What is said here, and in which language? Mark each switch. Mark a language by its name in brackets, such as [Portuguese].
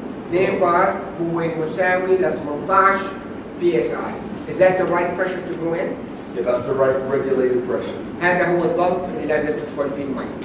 [Arabic] 2 بار هو مساوي ل 18 PSI. [English] Is that the right pressure to go in? Yeah, that's the right regulated pressure. [Arabic] هذا هو الضغط اللي لازم تدخل فيه المي.